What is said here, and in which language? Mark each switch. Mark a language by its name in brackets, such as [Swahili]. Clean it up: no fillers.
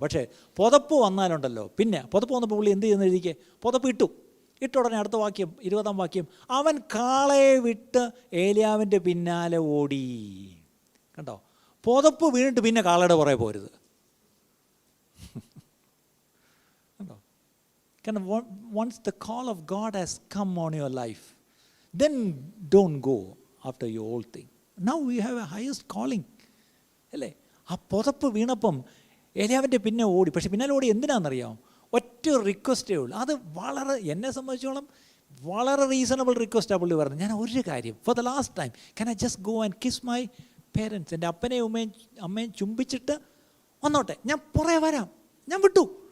[Malayalam] പക്ഷേ പുതപ്പ് വന്നാലുണ്ടല്ലോ, പിന്നെ പുതപ്പ് വന്നപ്പോൾ പുള്ളി എന്ത് ചെയ്യുന്ന രീതിക്ക് പുതപ്പ് ഇട്ട ഉടനെ അടുത്ത വാക്യം 20-ാം വാക്യം, അവൻ കാളയെ വിട്ട് ഏലിയാവിൻ്റെ പിന്നാലെ ഓടി. കണ്ടോ, പുതപ്പ് വീണിട്ട് പിന്നെ കാളയുടെ പുറകെ പോരുത്. കണ്ടോ, കാരണം [English] once the call of God has come on your life, then don't go after your old thing. Now we have a highest calling [Malayalam] അല്ലേ. ആ പുതപ്പ് വീണപ്പം ഏലിയാവിൻ്റെ പിന്നെ ഓടി. പക്ഷെ പിന്നാലെ ഓടി എന്തിനാണെന്നറിയാമോ? ഒറ്റ റിക്വസ്റ്റേ ഉള്ളൂ. അത് വളരെ, എന്നെ സംബന്ധിച്ചോളം വളരെ റീസണബിൾ റിക്വസ്റ്റാണ് പുള്ളി പറഞ്ഞത്. ഞാൻ ഒരു കാര്യം, [English] For the last time can I just go and kiss my parents. [Malayalam] എൻ്റെ അപ്പനെയും അമ്മയും ചുംബിച്ചിട്ട് വന്നോട്ടെ, ഞാൻ പുറകെ വരാം. ഞാൻ വിട്ടു.